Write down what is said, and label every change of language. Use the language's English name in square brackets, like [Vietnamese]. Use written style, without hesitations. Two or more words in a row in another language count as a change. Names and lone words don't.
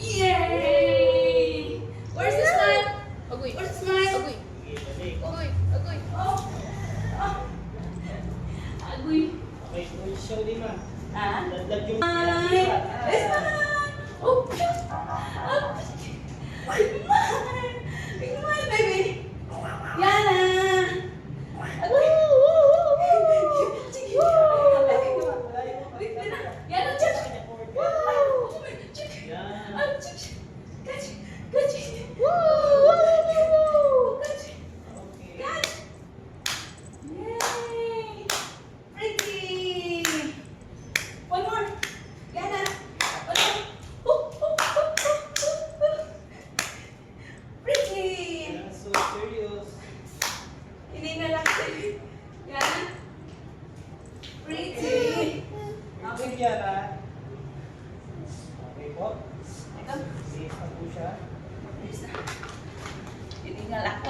[English] Yay! Where's the smile? Agoy. Where's the smile? Agoy. [Filipino] Okay, balik. Agoy. Agoy. Oh. Oh. Agoy. Okay, full show din ma. Ah? Ladlad yung [English] Smile. [Filipino] yan. [English] Smile. Oh, cute. Oh, cute. Smile. Smile, baby. Yana. Agoy. [Filipino] Sige. Yana, check. [English] Oh, check. [Filipino] Yan. [English] Oh, check. Catch. Catch. Woo! Catch. Okay. Catch. Yay! Pretty! One more! Yana! One more! Pretty! Yan, so serious. [Filipino] Hindi na lang sa'yo. Yana! [English] Pretty! Okay, Kiara. Okay po. [Filipino] Ito. Safe na po siya. Please na. Hindi na lakwa.